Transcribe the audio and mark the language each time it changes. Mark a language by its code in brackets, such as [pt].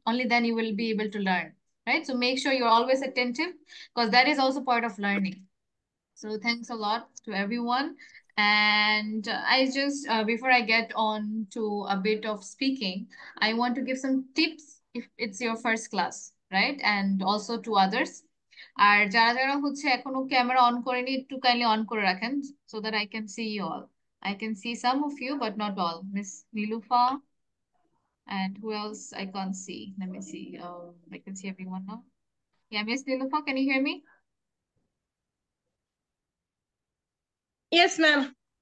[en] Only then you will be able to learn, right? So make sure you're always attentive because that is also part of learning. So thanks a lot to everyone. And I just, before I get on to a bit of speaking, I want to give some tips if it's your first class, right? And also to others. [bn] আর যারা যারা হচ্ছে এখনো camera on করেনি একটু kindly on করে রাখেন [en] so that I can see you all. I can see some of you but not all. Miss Nilufa and who else I can't see. Let me see. I can see everyone now. Yeah, Miss Nilufa, can you hear me? Yes, ma'am.